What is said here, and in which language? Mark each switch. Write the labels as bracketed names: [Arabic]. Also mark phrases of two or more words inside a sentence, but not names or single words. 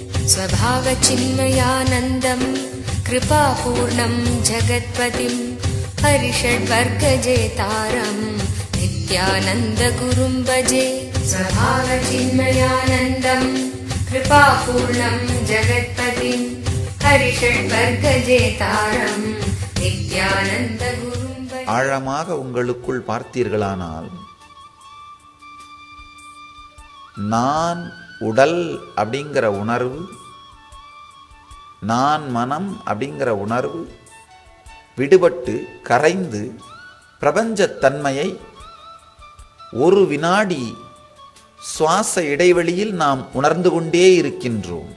[Sanskrit] स्वभावचिन्मयानन्दं कृपापूर्णं जगत्पतिं हरिषड्वर्गजेतारं नित्यानन्दगुरुं भजे। स्वभावचिन्मयानन्दं कृपापूर्णं जगत्पतिं हरिषड्वर्गजेतारं नित्यानन्दगुरुं भजे। [Tamil] ஆழமாக உங்களுக்குள் பார்த்தீர்களானால் நான் உடல் அப்படிங்கிற உணர்வு, நான் மனம் அப்படிங்கிற உணர்வு விடுபட்டு கரைந்து பிரபஞ்சத்தன்மையை ஒரு வினாடி சுவாச இடைவெளியில் நாம் உணர்ந்து கொண்டே இருக்கின்றோம்.